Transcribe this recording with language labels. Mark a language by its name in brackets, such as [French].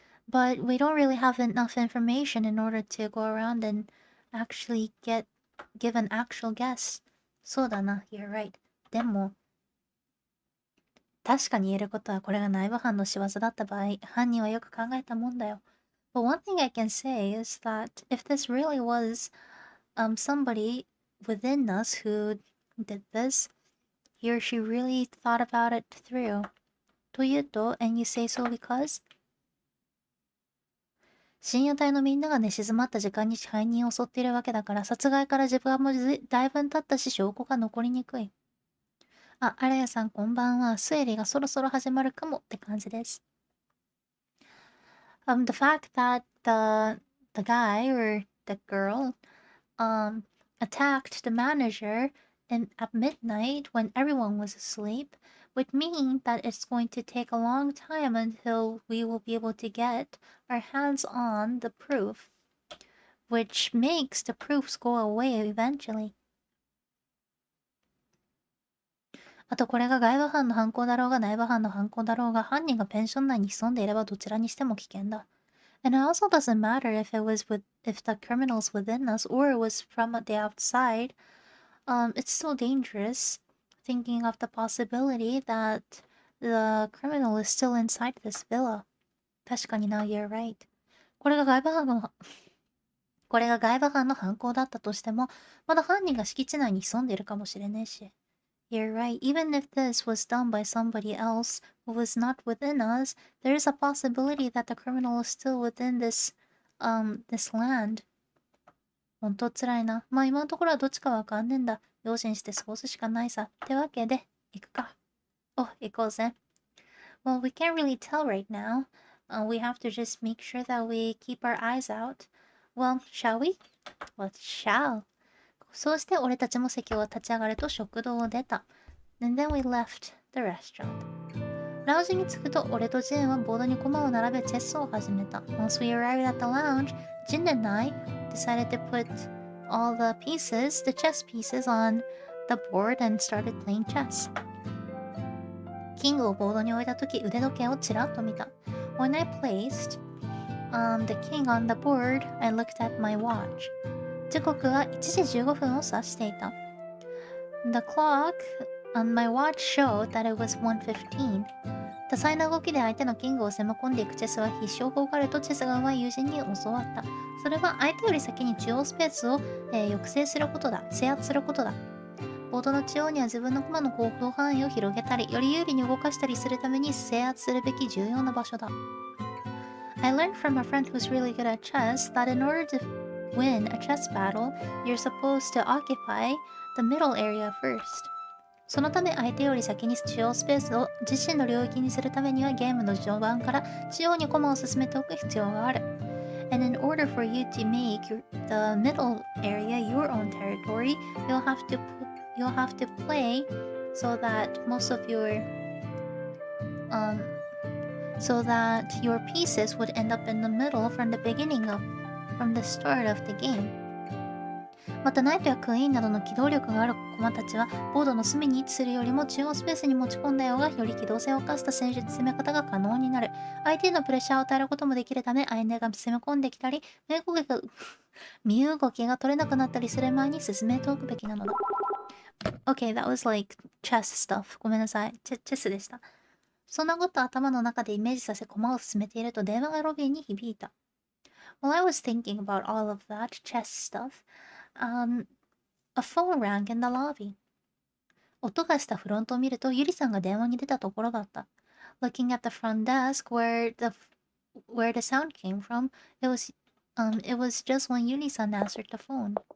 [English] But we don't really have enough information in order to go around and actually give an actual guess. [Japanese] そうだな。 [English] You're right. [Japanese] でも、確かに言えることはこれが内部犯の仕業だった場合、犯人はよく考えたもんだよ。 [English] But one thing I can say is that if this really was somebody within us who did this, he or she really thought about it through. [Japanese] というと、 [English] and you say so because? [Japanese] 深夜帯のみんなが寝静まった時間に支配人を襲っているわけだから、殺害から時間もだいぶ経ったし、証拠が残りにくい。あらやさんこんばんは。推理がそろそろ始まるかもって感じです。 [English] The fact that the guy or the girl attacked the manager at midnight when everyone was asleep would mean that it's going to take a long time until we will be able to get our hands on the proof, which makes the proofs go away eventually. [Japanese] あとこれが外部犯の犯行だろうが内部犯の犯行だろうが、犯人がペンション内に潜んでいればどちらにしても危険だ。 [English] And it also doesn't matter if the criminal's within us or it was from the outside. It's still dangerous thinking of the possibility that the criminal is still inside this villa. [Japanese] 確かにな、 [English] you're right. [Japanese] これが外部犯の犯行だったとしても、まだ犯人が敷地内に潜んでいるかもしれねえし。 [English] You're right. Even if this was done by somebody else who was not within us, there is a possibility that the criminal is still within this land. [Japanese] 本当つらいな。まあ今のところはどっちかわかんねえんだ。用心して過ごすしかないさ。ってわけで、行くか。行こうぜ。 [English] Well, we can't really tell right now. We have to just make sure that we keep our eyes out. Well, shall we? Let's shall. [Japanese] そうして俺たちも席を立ち上がると食堂を出た。 [English] And then we left the restaurant. [Japanese] ラウンジに着くと俺とジェーンはボードに駒を並べチェスを始めた。 [English] Once we arrived at the lounge, Jin and I decided to put all the chess pieces on the board and started playing chess. [Japanese] キングをボードに置いたとき腕時計をちらっと見た。 [English] When I placed the king on the board, I looked at my watch. [Japanese] 時刻は1時15分を指していた。 [English] The clock on my watch showed that it was 1:15. [Japanese] 多彩な動きで相手のキングを攻め込んでいくチェスは必勝法があるとチェスが上手い友人に教わった。それは相手より先に中央スペースを、抑制することだ。制圧することだ。ボードの中央には自分の駒の行動範囲を広げたり、より有利に動かしたりするために制圧するべき重要な場所だ。 [English] I learned from a friend who's really good at chess that in order to win a chess battle, you're supposed to occupy the middle area first. [Japanese] そのため相手より先に中央スペースを自身の領域にするためにはゲームの序盤から中央に駒を進めておく必要がある。 [English] And in order for you to make the middle area your own territory, you'll have to play so that your pieces would end up in the middle from the start of the game. [Japanese] またナイトやクイーンなどの機動力がある駒たちはボードの隅に位置するよりも中央スペースに持ち込んだ方がより機動性を生かした戦術攻め方が可能になる。相手へのプレッシャーを与えることもできるため相手が攻め込んできたり身動きが取れなくなったりする前に進めておくべきなのだ。 [English] Okay, that was like chess stuff. [Japanese] ごめんなさい。チェスでした。そんなこと頭の中でイメージさせ駒を進めていると電話がロビーに響いた。 [English] While I was thinking about all of that chess stuff,a phone rang in the lobby. [Japanese] 音がしたフロントを見ると、ゆりさんが電話に出たところだった。 [English] Looking at the front desk where the sound came from, it was just when Yuri-san answered the phone.